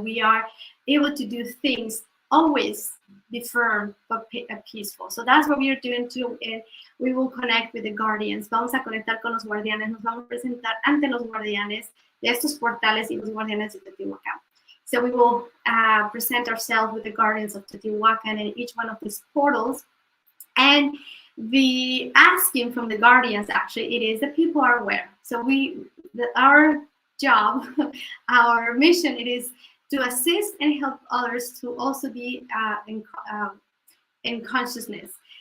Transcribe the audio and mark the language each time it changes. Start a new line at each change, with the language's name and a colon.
English: We are able to do things. Always be firm but peaceful. So that's what we are doing too. And we will connect with the guardians.
Spanish: Vamos a conectar con los guardianes. Nos vamos a presentar ante los guardianes de estos portales y los guardianes de Teotihuacan.
English: So we will present ourselves with the guardians of Teotihuacan in each one of these portals. And the asking from the guardians, actually, it is that people are aware. So our job, our mission, it is to assist and help others to also be in consciousness.